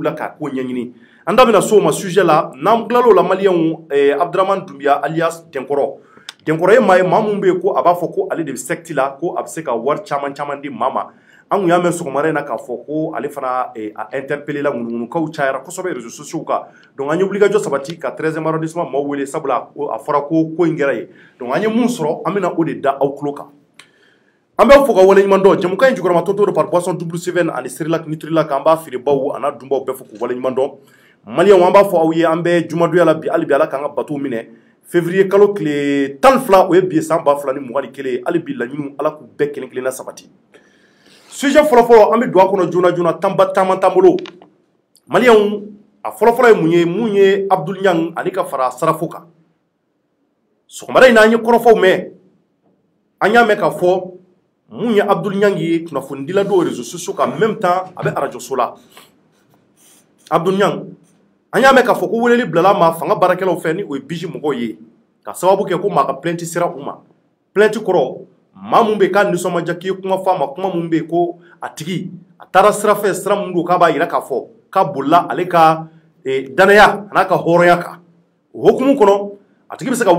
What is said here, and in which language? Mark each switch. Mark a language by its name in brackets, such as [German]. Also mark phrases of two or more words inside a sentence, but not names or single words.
[Bambara] la k'a ko ɲɛɲini an da bɛna so o ma sujet la n'an tilal'o la Maliyɛnw Abdramane Doumbia alias Denkɔrɔ ye maa ye maa mun bɛ yen ko a b'a fɔ ko ale de bɛ secte la ko a bɛ se ka wari caman caman di maa ma an kun y'a mɛn sɔgɔmada in na k'a fɔ ko ale fana a interpellé la ŋunuŋunukaw cayara kosɛbɛ [French] réseaux sociaux [Bambara] kan donc an ye wulikajɔ sabati ka 13e arrondissement maaw wele sabula a fɔra ko in kɛra ye donc an ye mun sɔrɔ an bɛna o de da aw tulo kan an bɛ fɔ ka wale ɲuman dɔn jɛmukan in jukɔrɔma tɔntɔn par boisson double seven ani Cerelac Nutrilak an b'a feerebaw a n'a dunbaw bɛɛ fɔ k'u wale ɲuman dɔn Maliyɛnw an b'a fɔ aw ye an bɛ jumadonya la bi hali bi Ala k'an ka batow minɛ février kalo tile 12 o ye bi ye san 2021 hali bi laɲiniw Ala k'u bɛɛ kelen-kelenna sabati sujet fɔlɔfɔlɔ an bɛ don a kɔnɔ joona joona tanba caman t'an bolo Maliyɛnw a fɔlɔfɔlɔ ye mun ye Abdul Niang ani ka fara Sarafo kan sɔgɔmada in na an ye kɔrɔfɔw mɛn an y'a mɛn k'a fɔ mun ye Abdul Niang ye kunnafonidila dɔw [French] réseaux sociaux [Bambara] kan [French] en même temps [Bambara] a bɛ radio so la Abdul Niang an y'a mɛn k'a fɔ ko weleli bilala ma fanga baarakɛlaw fɛ ni o ye biji mɔgɔw ye ka sababu kɛ ko maa ka plainte sera u ma plainte kɔrɔ maa mun bɛ k'a nisɔndiya k'i ye kuma fɔ a ma kuma mun bɛ ko a tigi a taara sira fɛ sira mun don k'a b'a jira k'a fɔ k'a bolila ale ka danaya a n'a ka hɔrɔnya kan o hokumu kɔnɔ a tigi bɛ se ka wuli